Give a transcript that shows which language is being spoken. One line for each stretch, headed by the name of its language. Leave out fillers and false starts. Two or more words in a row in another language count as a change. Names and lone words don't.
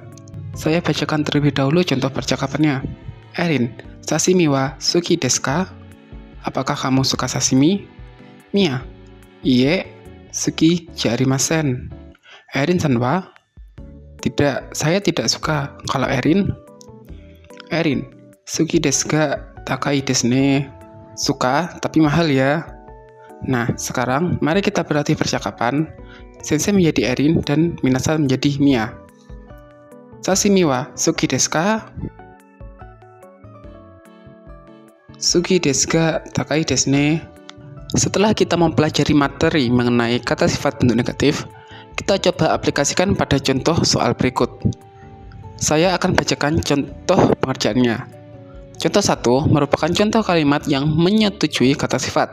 Indonesian: Saya bacakan terlebih dahulu contoh percakapannya.
Japanese: エリン、刺身は好きですか?
Indonesian: Apakah kamu suka sashimi?
Japanese: ミア、いいえ、好きじゃありません. エリンさんは?
Indonesian: Tidak, saya tidak suka. Kalau Erin? Erin,
Japanese: 好きですが高いですね.
Indonesian: Suka, tapi mahal ya. Nah, sekarang mari kita berlatih percakapan. Sensei menjadi Erin dan Minasan menjadi Mia.
Japanese: 刺身は好きですか? 好きですが高いですね.
Indonesian: Setelah kita mempelajari materi mengenai kata sifat bentuk negatif, kita coba aplikasikan pada contoh soal berikut. Saya akan bacakan contoh pengerjaannya. Contoh 1 merupakan contoh kalimat yang menyetujui kata sifat.